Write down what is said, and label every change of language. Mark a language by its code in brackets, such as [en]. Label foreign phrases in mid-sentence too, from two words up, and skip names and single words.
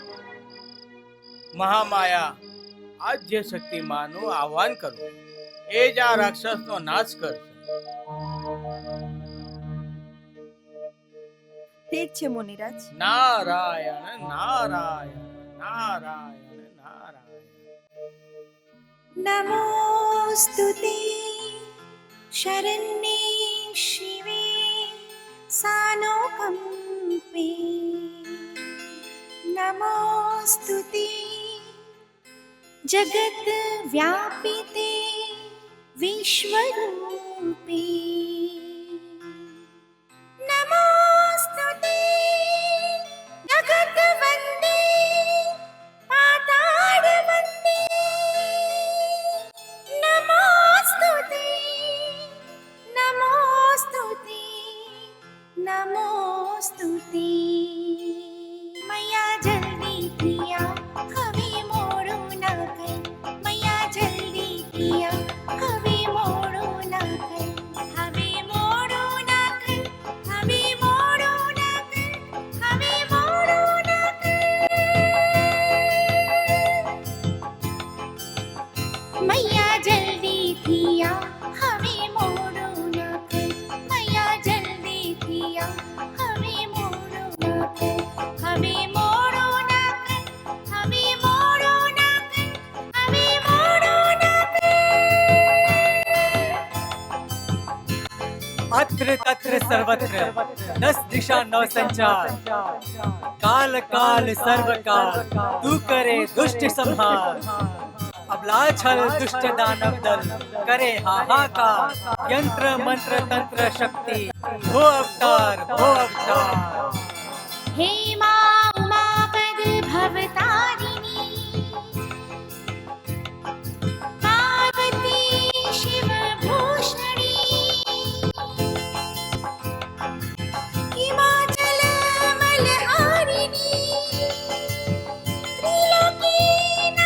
[gu] મહામાયા, આદ્ય શક્તિ માનું આહ્વાન કરો, એ જ આ રાક્ષસનો નાશ કરશે. ઠીક છે મુનિરાજ. નારાયણ નારાયણ નારાયણ નારાયણ. [sa] नमोस्तुते शरण्ये शिवे सानोकम्पे नमोस्तुते जगत् व्यापिते विश्वरूपे नमोस्तुते जगत् वन्दे पाताल वन्दे नमोस्तुते नमोस्तुते नमोस्तुते [hi] मैया जल्दी किया [gu] હવે મોડું ના કર [hi] मैया जल्दी किया [gu] હવે મોડું ના કર હવે મોડું ના કર હવે મોડું ના કર હવે મોડું ના કર [hi] मैया जल्दी किया [gu] હવે મોડું ના કર [hi] मैया जल्दी किया [gu] હવે મોડું ના કર હવે મોડું ના કર હવે મોડું ના કર હવે મોડું ના કર [hi] अत्र तत्र सर्वत्र 10 दिशा 9 संचार काल काल सर्व काल तू करे दुष्ट संहार अबला छल दुष्ट दानव दल करे हाहाकार यंत्र मंत्र तंत्र शक्ति हो अवतार हो अवतार [sa] हे मां उमापद भवतारिणी पार्वती शिव भूषणी हिमाचल मलहारिणी त्रिलोकी